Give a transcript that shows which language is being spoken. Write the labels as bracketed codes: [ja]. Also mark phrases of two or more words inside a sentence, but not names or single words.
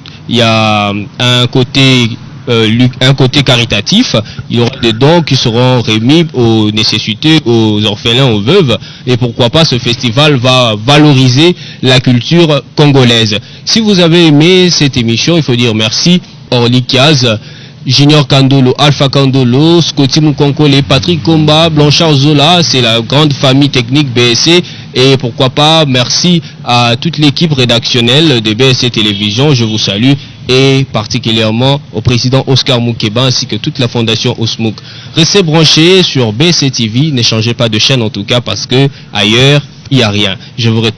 [fr] Il y a un côté caritatif, il y aura des dons qui seront remis aux nécessités, aux orphelins, aux veuves, et pourquoi pas ce festival va valoriser la culture congolaise. Si vous avez aimé cette émission, il faut dire merci Orly Kiaz, Junior Kandolo, Alpha Kandolo, Scotty Mukonkole, Patrick Komba, Blanchard Zola, c'est la grande famille technique BSC. Et pourquoi pas, merci à toute l'équipe rédactionnelle de BSC Télévision, je vous salue, et particulièrement au président Oscar Moukeba ainsi que toute la fondation Osmouk. Restez branchés sur BSC TV, ne changez pas de chaîne en tout cas parce que ailleurs, il n'y a rien.